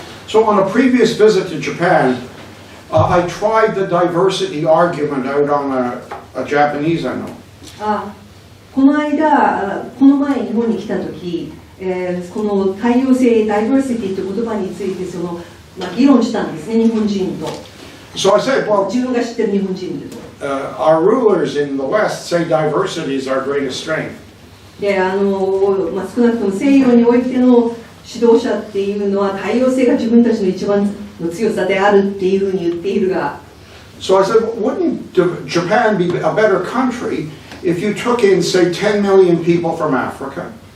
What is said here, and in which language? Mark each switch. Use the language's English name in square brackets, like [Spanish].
[English] So on a previous visit to Japan, I tried the diversity argument out on a Japanese I know. [Japanese] この前日本に来た時、この多様性、ダイバーシティという言葉について議論したんですね、日本人と。 [English] So I said, well, [Japanese] 自分が知ってる日本人と。 [English] our rulers in the West say diversity is our greatest strength. [Japanese] で、少なくとも西洋においての指導者っていうのは多様性が自分たちの一番の強さであるっていうふうに言っているが。 [English] So I said, wouldn't Japan be a better country if you took in, say, 10 million people from Africa?